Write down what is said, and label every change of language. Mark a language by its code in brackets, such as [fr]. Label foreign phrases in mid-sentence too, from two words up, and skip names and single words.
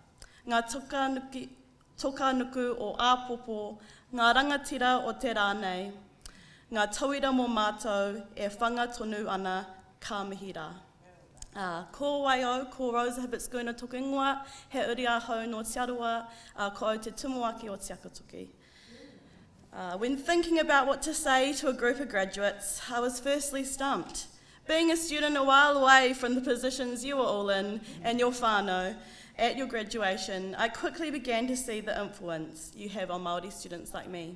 [mi] Ngā toka nuku o āpopo, ngā rangatira o te rānei, ngā tauira mō mātou e whanga tonu ana ka mihi rā. Ko waio, ko Rosa Hibitskuna toku ingoa, he uri ahau no Te Aroa, ko au te tumuaki o Te Akotoki. [en] When thinking about what to say to a group of graduates, I was firstly stumped. Being a student a while away from the positions you were all in and your whānau at your graduation, I quickly began to see the influence you have on Māori students like me.